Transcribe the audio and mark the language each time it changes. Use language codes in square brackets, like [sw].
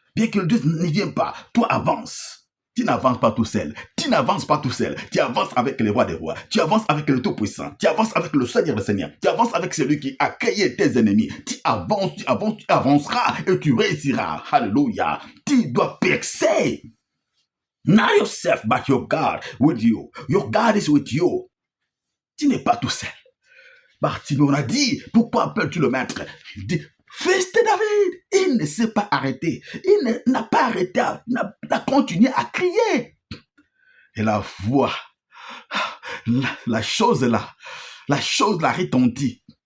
[fr] Bien qu'ils disent, n'y viens pas. Toi, avance. Tu n'avances pas tout seul. Tu n'avances pas tout seul. Tu avances avec le roi des rois. Tu avances avec le Tout-Puissant. Tu avances avec le Seigneur des Seigneurs. Tu avances avec celui qui a créé tes ennemis. Tu avanceras et tu réussiras. Alléluia. Tu dois percer. [en] Not yourself, but your God with you. Your God is with you. [fr] Tu n'es pas tout seul. Bartimée, on a dit, pourquoi appelles-tu le maître? Fils de David, il ne s'est pas arrêté. N'a pas arrêté, n'a continué à crier. Et la voix, la chose là retentit.